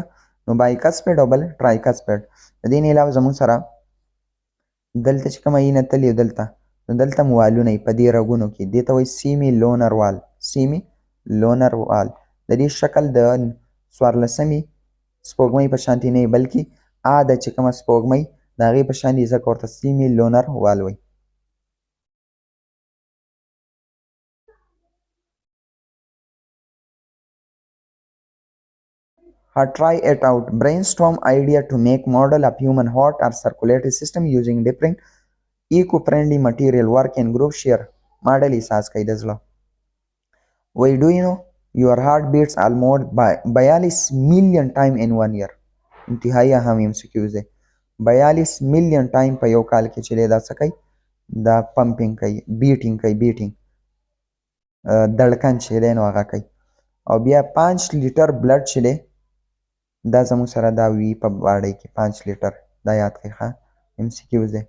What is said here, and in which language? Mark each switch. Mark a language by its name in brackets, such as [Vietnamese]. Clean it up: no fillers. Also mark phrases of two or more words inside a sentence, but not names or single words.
[Pashto] نو بایکسپیډ او بل ټرایکسپیډ. د دې نه علاوه زموږ سره دلته چې کومه اینه تلي دلته، نو دلته هم والونه وي په دې رګونو کې، دې ته وایي [English] semilunar valve. semilunar valve [Pashto] د دې شکل د څوارلسمې سپوږمۍ په شانتې نه وي، بلکې د چې کومه سپوږمۍ د هغې په شان دي، ځکه ورته [English] semilunar valve [Pashto] وایي. [English] Try it out. Brainstorm idea to make model of human heart or circulatory system using different eco-friendly material. Work in group, share. Model [Pashto] احساس کوي د زړه. [English] Why do you know your heart beats almost by 42 million time in 1 year. [Pashto] انتهایی اهم MCQs دی. [English] 42 million time [Pashto] په یو کال کې چې دی دا څه کوي، دا پمپینګ کوي بیټینګ دړکن چې دی نو هغه کوي. او بیا 5 [English] litre blood [Pashto] چې دی دا زموږ سره دا وي په باډۍ کې 5 لیټر دا یاد کړئ ښه MCQs دی.